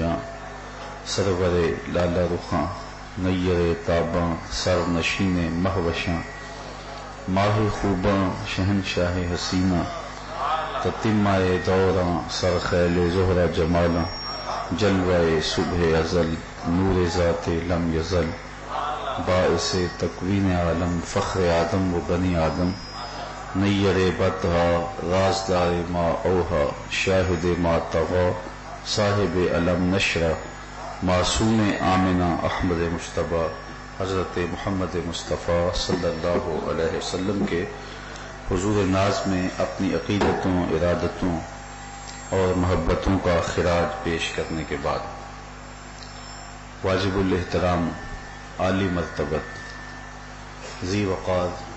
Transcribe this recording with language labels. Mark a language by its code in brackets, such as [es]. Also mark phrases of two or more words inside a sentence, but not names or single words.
[ur] جاں، سرور لالا رخاں، نیر تاباں، سر نشین مہوشاں، ماہ خوباں، شہنشاہ حسینہ، تتمہ دوراں، سرخیل زہرہ جمالاں، جلوہ صبح ازل، نور ذات لم یزل، باعث تکوین عالم، فخر آدم و بنی آدم، نیر بطہا، رازدار ما اوہا، شاہد ما طغا، صاحب علم نشرہ، معصوم آمنہ احمد مجتبیٰ، حضرت محمد مصطفیٰ صلی اللہ علیہ وسلم کے حضور ناز میں اپنی عقیدتوں، ارادتوں اور محبتوں کا خراج پیش کرنے کے بعد واجب الاحترام، عالی مرتبت، ذی وقار،